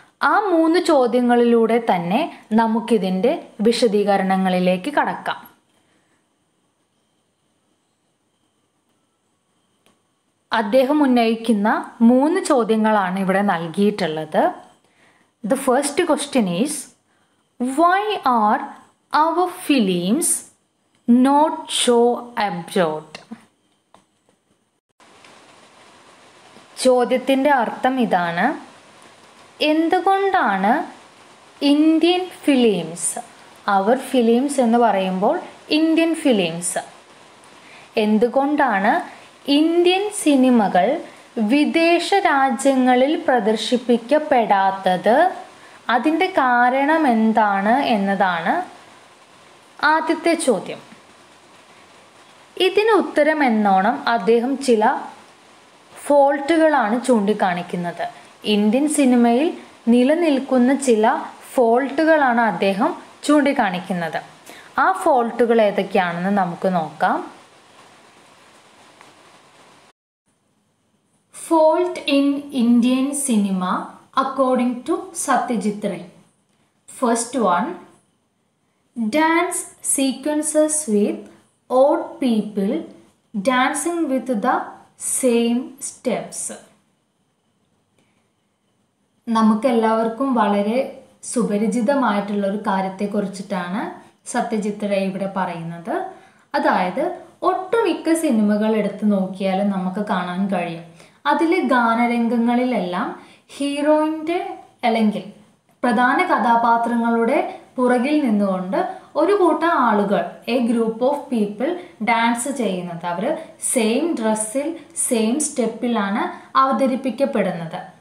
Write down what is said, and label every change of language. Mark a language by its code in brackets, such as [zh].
[ml] ആ 3 ചോദ്യങ്ങളിലൂടെ തന്നെ നമുക്കിതിൻ്റെ വിശദീകരണങ്ങളിലേക്ക് കടക്കാം. അദ്ദേഹം ഉന്നയിക്കുന്ന 3 ചോദ്യങ്ങളാണ് ഇവിടെ നൽകിയിട്ടുള്ളത്. [en] The first question is, why are our films not show abroad? [ml] ചോദ്യത്തിൻ്റെ അർത്ഥം ഇതാണ്: എന്തുകൊണ്ടാണ് ഇന്ത്യൻ ഫിലിംസ്, അവർ ഫിലിംസ് എന്ന് പറയുമ്പോൾ ഇന്ത്യൻ ഫിലിംസ്, എന്തുകൊണ്ടാണ് ഇന്ത്യൻ സിനിമകൾ വിദേശ രാജ്യങ്ങളിൽ പ്രദർശിപ്പിക്കപ്പെടാത്തത്, അതിൻ്റെ കാരണം എന്താണ് എന്നതാണ് ആദ്യത്തെ ചോദ്യം. ഇതിന് ഉത്തരം എന്നോണം അദ്ദേഹം ചില ഫോൾട്ടുകളാണ് ചൂണ്ടിക്കാണിക്കുന്നത്. ഇന്ത്യൻ സിനിമയിൽ നിലനിൽക്കുന്ന ചില ഫോൾട്ടുകളാണ് അദ്ദേഹം ചൂണ്ടിക്കാണിക്കുന്നത്. ആ ഫോൾട്ടുകൾ ഏതൊക്കെയാണെന്ന് നമുക്ക് നോക്കാം. [en] Fault in Indian cinema according to Satyajit Ray. First one, dance sequences with odd people dancing with the same steps. [ml] നമുക്കെല്ലാവർക്കും വളരെ സുപരിചിതമായിട്ടുള്ളൊരു കാര്യത്തെക്കുറിച്ചിട്ടാണ് സത്യജിത്ത് റേ ഇവിടെ പറയുന്നത്. അതായത് ഒട്ടുമിക്ക സിനിമകൾ എടുത്തു നോക്കിയാലും നമുക്ക് കാണാൻ കഴിയും, അതിലെ ഗാനരംഗങ്ങളിലെല്ലാം ഹീറോയിൻ്റെ അല്ലെങ്കിൽ പ്രധാന കഥാപാത്രങ്ങളുടെ പുറകിൽ നിന്നുകൊണ്ട് ഒരു കൂട്ടം ആളുകൾ, [en] a group of people [ml] dance ചെയ്യുന്നത്, അവർ സെയിം ഡ്രസ്സിൽ സെയിം സ്റ്റെപ്പിലാണ് അവതരിപ്പിക്കപ്പെടുന്നത്.